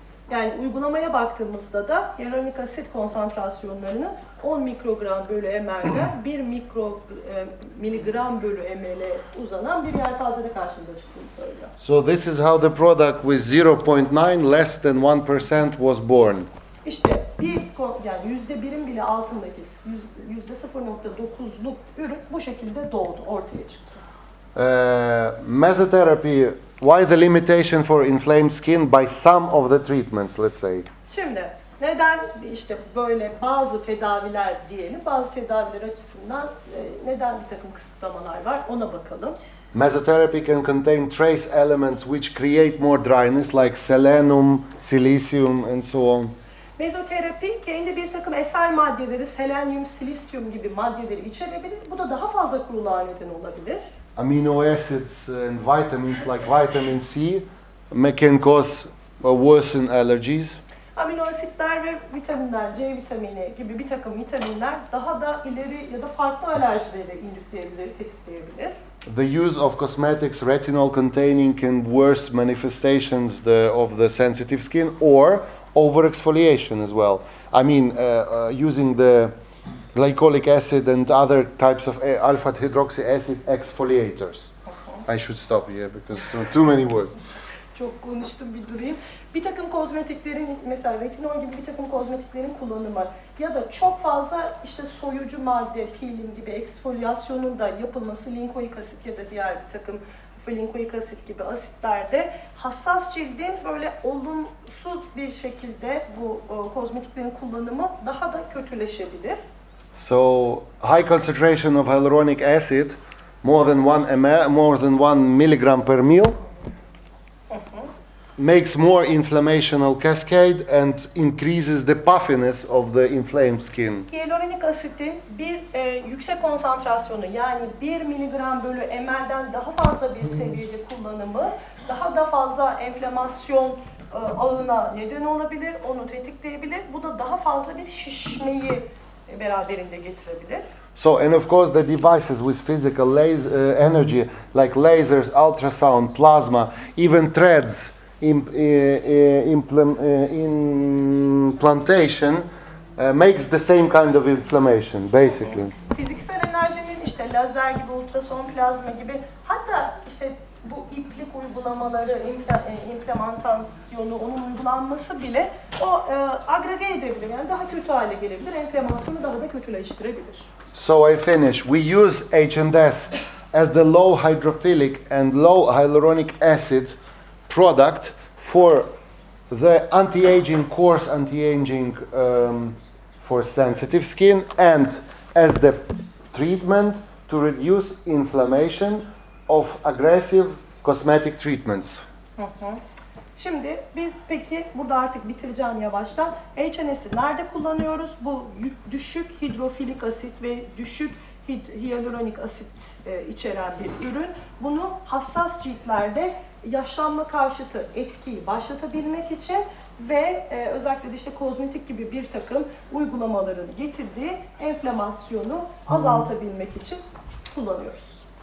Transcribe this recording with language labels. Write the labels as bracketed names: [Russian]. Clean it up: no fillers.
[Turkish] Yani uygulamaya baktığımızda da hyaluronik asit konsantrasyonlarının 10 mikrogram bölü ml'den 1 miligram bölü ml'e uzanan bir yelpazede karşımıza çıktığını söylüyor. [English] So this is how the product with 0.9 less than 1% was born. [Turkish] İşte yani %1'in bile altındaki %0.9'luk ürün bu şekilde doğdu, ortaya çıktı. [English] Mesotherapy, why the limitation for inflamed skin by some of the treatments, let's say? [Turkish] Şimdi neden işte böyle bazı tedaviler diyelim, bazı tedaviler açısından neden bir takım kısıtlamalar var ona bakalım. [English] Mesotherapy can contain trace elements which create more dryness like selenium, silicium and so on. [Turkish] Mezoterapi kendi bir takım eser maddeleri, selenyum, silisyum gibi maddeleri içerebilir. Bu da daha fazla kuruluğa neden olabilir. [English] Amino acids and vitamins like vitamin C can cause worsen allergies. [Turkish] Amino asitler ve vitaminler, C vitamini gibi bir takım vitaminler daha da ileri ya da farklı alerjileri indükleyebilir, tetikleyebilir. [English] The use of cosmetics retinol containing can worsen manifestations of the sensitive skin or overexfoliation as well. I mean, using the glycolic acid and other types of alpha hydroxy acid exfoliators. I should stop here because too many words. [Turkish] Çok konuştum, bir durayım. Bir takım kozmetiklerin, mesela retinol gibi bir takım kozmetiklerin kullanımı ya da çok fazla işte soyucu madde, peeling gibi eksfolyasyonun da yapılması linkoik asit ya da diğer bir takım linkoik asit gibi asitlerde hassas cildin böyle olumsuz bir şekilde bu kozmetiklerin kullanımı daha da kötüleşebilir. [English] So high concentration of hyaluronic acid, more than 1 milligram per ml, makes more inflammational cascade and increases the puffiness of the inflamed skin. [Turkish] Hyaluronik asitin bir yüksek konsantrasyonu yani 1 miligram bölü ml'den daha fazla bir seviyede kullanımı daha da fazla enflamasyon ağına neden olabilir, onu tetikleyebilir. Bu da daha fazla bir şişmeyi beraberinde getirebilir. [English] So, and of course the devices with physical energy like lasers, ultrasound, plasma, even threads, implantation makes the same kind of inflammation basically. [Turkish] Fiziksel enerjinin işte lazer gibi, ultrason, plazma gibi hatta işte bu iplik uygulamaları, implemantasyonu, onun uygulanması bile o agrege edebilir. Yani daha kötü hale gelebilir, enflamasyonu daha da kötüleştirebilir. [English] So I finish. We use H&S as the low hydrophilic and low hyaluronic acid product for the anti-aging course anti-aging for sensitive skin and as the treatment to reduce inflammation of aggressive cosmetic treatments. [Turkish] Şimdi biz peki burada artık bitireceğim yavaştan. H&S'i nerede kullanıyoruz? Bu düşük hidrofilik asit ve düşük hyaluronik asit içeren bir ürün. Bunu hassas ciltlerde yaşlanma karşıtı etkiyi başlatabilmek için ve özellikle de işte kozmetik gibi bir takım uygulamaların getirdiği enflamasyonu azaltabilmek için kullanıyoruz.